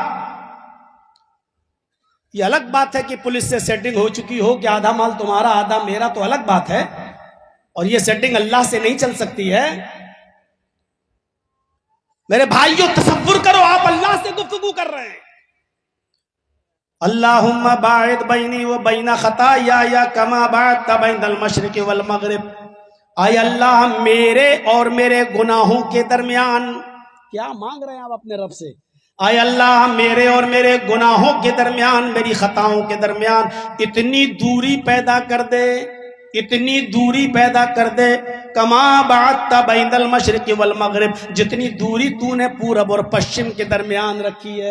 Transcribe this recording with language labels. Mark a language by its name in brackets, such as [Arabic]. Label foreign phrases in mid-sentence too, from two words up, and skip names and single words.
[Urdu] یہ الگ بات ہے کہ پولیس سے سیٹنگ ہو چکی ہو کہ آدھا مال تمہارا آدھا میرا، تو الگ بات ہے، اور یہ سیٹنگ اللہ سے نہیں چل سکتی ہے۔ میرے بھائیوں تصور کرو آپ اللہ سے گفتگو کر رہے ہیں۔ [Arabic] اللہم باعد بینی و بین خطایا کما باعدت بین المشرق والمغرب۔ [Urdu] اے اللہ میرے اور میرے گناہوں کے درمیان، کیا مانگ رہے ہیں آپ اپنے رب سے؟ اے اللہ میرے اور میرے گناہوں کے درمیان، میری خطاؤں کے درمیان اتنی دوری پیدا کر دے، اتنی دوری پیدا کر دے، [Arabic] کما باعدت بین المشرق والمغرب، [Urdu] جتنی دوری تو نے پورب اور پشچم کے درمیان رکھی ہے۔